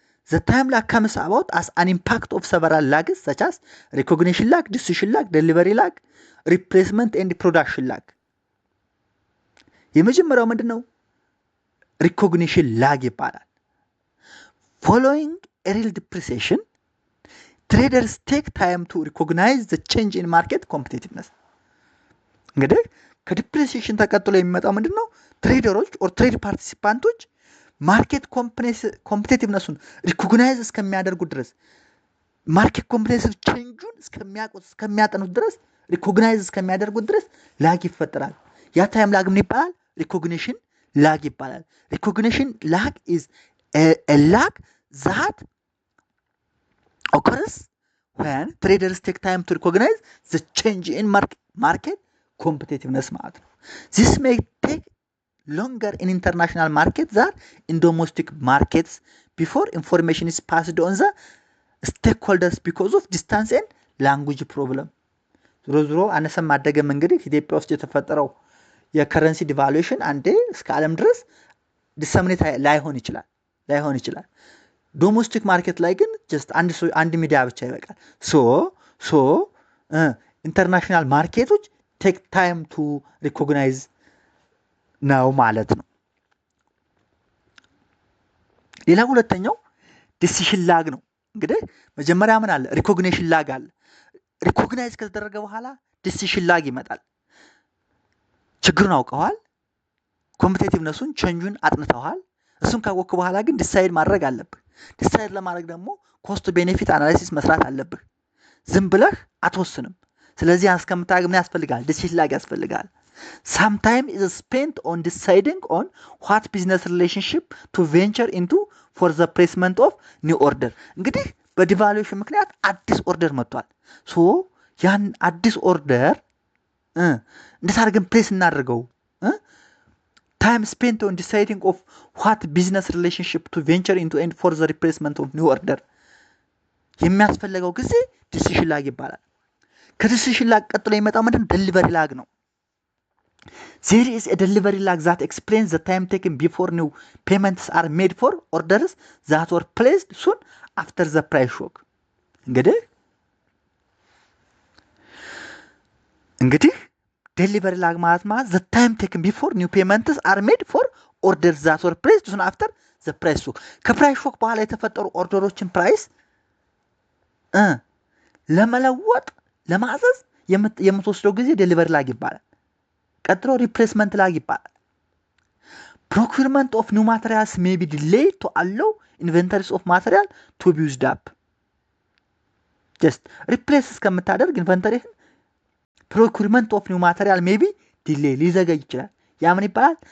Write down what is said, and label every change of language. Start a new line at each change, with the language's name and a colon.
English: The time lag comes about as an impact of several lags such as recognition lag, decision lag, delivery lag, replacement and production lag.
Amharic: የመጀመሪያው ምንድነው?
English: recognition lag
Amharic: ይባላል።
English: Following a real depreciation, traders take time to recognize the change in market competitiveness.
Amharic: እንግዲህ ከዲፕሪሲዬሽን ተከትሎ የሚመጣው ምንድነው? ትሬደሮች ኦር ትሬድ ፓርቲሲፓንቶች ማርኬት ኮምፒቲቲቭነሱን ሪኮግናይዝ እስከሚያደርጉ ድረስ ማርኬት ኮምፒቲቲቭ ቼንጁን እስከሚያጠኑት ድረስ ሪኮግናይዝ እስከሚያደርጉት ድረስ ላግ ይፈጠራል። ያ ታይም ላግ ምን ይባላል? ሪኮግኒሽን ላግ ይባላል።
English: ሪኮግኒሽን ላግ is a lag that occurs when traders take time to recognize the change in market competitiveness
Amharic: ማለት ነው።
English: This may take longer in international markets than in domestic markets before information is passed on the stakeholders because of distance and language problem.
Amharic: ዞሮ አነሰም ማደገም እንግዲህ ኢትዮጵያ ውስጥ የተፈጠረው የከረንሲ ዲቫሉዌሽን አንዴ እስከ ዓለም ድረስ ዲሰሚኔት ላይሆን ይችላል። ዶሜስቲክ ማርኬት ላይ ግን ጀስት አንድ ሚዲያ ብቻ ይበቃል። ሶ ኢንተርናሽናል ማርኬቶች
English: ቴክ ታይም ቱ ሪኮግናይዝ
Amharic: ነው ማለት ነው። ሌላ ሁለተኛው ዲሲሽን ላግ ነው። እንግዲህ መጀመሪያ ምን አለ? ሪኮግኒሽን ላግ አለ። ሪኮግናይዝ ከተደረገ በኋላ ዲሲሽን ላግ ይመጣል። ችግሩን አውቀዋል፣ ኮምፒቲቲቭነሱን ቼንጁን አጥንተዋል። እሱን ካወቅክ በኋላ ግን ዲሳይድ ማድረግ አለብህ። ዲሳይድ ለማድረግ ደግሞ ኮስት ቤኔፊት አናላይሲስ መስራት አለብህ። ዝም ብለህ አትወስንም። ስለዚህ እስከምታገኝ ምን ያስፈልጋል? ዲሲሽን ላግ ያስፈልጋል።
English: some time is spent on deciding on what business relationship to venture into for the placement of new order።
Amharic: እንግዲህ በዲቫሉዌሽን ምክንያት አዲስ ኦርደር መጥቷል። ሶ ያን አዲስ ኦርደር እንዴት አድርገን ፕሌስ እናደርገው?
English: time spent on deciding of what business relationship to venture into and for the replacement of new order
Amharic: የሚያስፈልገው ጊዜ ዲሲሽን ላግ ይባላል። ከዲሲሽን ላግ ቀጥሎ የሚመጣው ምንድነው? ዴሊቨሪ ላግ ነው።
English: There is a delivery lag that explains the time taken before new payments are made for orders that were placed soon after the price shock. እንግዲህ delivery lag ማለት the time taken before new payments are made for orders that were placed soon after the price shock.
Amharic: ከፕራይስ ሾክ በኋላ የተፈጠሩ ኦርደሮችን ፕራይስ ለመለወጥ ለማዘዝ የምትወስደው ጊዜ delivery lag ይባላል። ቀጥሎ ሪፕሌስመንት ላግ ይባላል።
English: ፕሮኩርመንት ኦፍ ኒው ማቴሪያልስ ሜይ ቢ ዲሌይድ ቱ አለው ኢንቨንተሪስ ኦፍ ማቴሪያል ቱ ቢ ዩዝድ አፕ።
Amharic: ጀስት ሪፕሌስ እስከምታደርግ ኢንቨንተሪህን
English: ፕሮኩርመንት ኦፍ ኒው ማቴሪያል ሜይ ቢ ዲሌይ
Amharic: ሊዘገይ ይችላል። ያ ምን ይባላል?